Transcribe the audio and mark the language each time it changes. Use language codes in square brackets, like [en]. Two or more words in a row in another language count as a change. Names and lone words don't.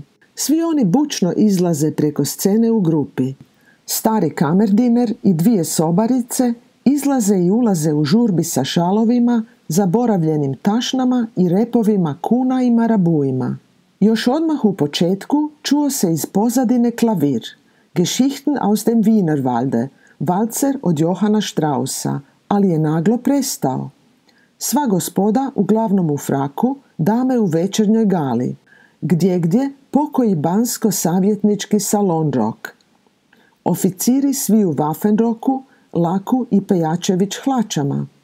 [hr] Svi oni bučno izlaze preko scene u grupi. Stari kamerdiner i 2 sobarice izlaze i ulaze u žurbi sa šalovima, zaboravljenim tašnama i repovima kuna i marabuima. Još odmah u početku čuo se iz pozadine klavir. Geschichten aus dem Wienerwalde, valcer od Johana Straussa, ali je naglo prestao. Sva gospoda uglavnom u fraku, dame u večernjoj gali. Gdje pokoji bansko-savjetnički salon rok. oficiri svi u Waffenrocku, laku i pejačević hlačama.